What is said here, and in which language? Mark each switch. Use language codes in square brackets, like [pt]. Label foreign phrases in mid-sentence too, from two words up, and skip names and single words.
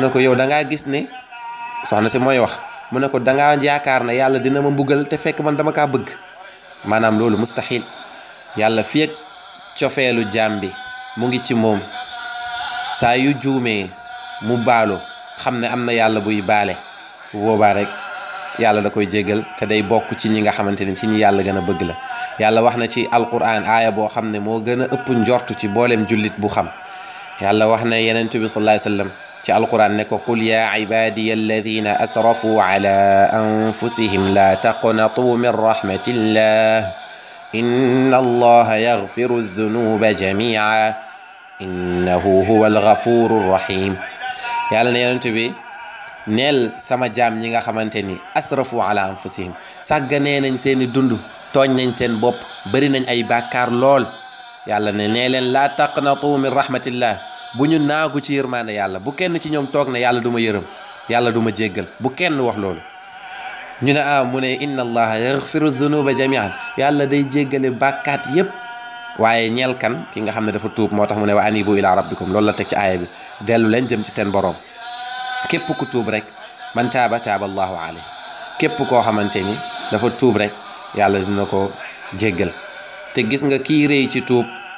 [wo] ne ko yow dangaa gis ne soxna si mooy wax mu ne ko dangaa yaakaar ne yàlla dina ma mbugal te fekk man dama kaa bëgg maanaam loolu mustaxil yàlla fi ak cofeelu jaam bi mu ngi ci moom saa yu juumee mu baalu xam ne am na yàlla buy baale bu boobaa rek yàlla da koy jéggal te day bokk ci ñi nga xamante ni ci ñi yàlla gën a bëgg la yàlla wax na ci alquran aaya boo xam ne moo gën a ëpp njortu ci booleem jullit bu xam yàlla wax na yenent bi [ar] صلى الله عليه وسلم [wo] ci alquran ne ko [ar] قل يا عبادي الذين أسرفوا على أنفسهم لا تقنطوا من رحمة الله إن الله يغفر الذنوب جميعا إنه هو الغفور الرحيم [wo] yàlla ne yenent bi neel sama jaam ñi nga xamante ni [ar] أسرفوا على أنفسهم [wo] sàgganee nañ seeni dund tooñ nañ seen bopp bari nañ ay bàkkaar lool yàlla ne nee leen [ar] لا تقنطوا من رحمة الله [wo] bu ñu naagu ci yërmaande yàlla bu kenn ci ñoom toog ne yàlla du ma yërëm yàlla du ma jéggal bu kenn wax loolu ñu ne mu ne [ar] إن الله يغفر الذنوب جميعا [wo] yàlla day jéggale bàkkaat yépp waaye ñeel kan ki nga xam ne dafa tuub moo tax mu ne [ar] وأنيبوا إلى ربكم [wo] loolu la teg ci aaya bi dellu leen jëm ci seen boroom képp ku tuub rek [ar] من تاب تاب الله عليه [wo] képp koo xamante ni dafa tuub rek yàlla dina ko jéggal te gis nga kii rëy ci tuub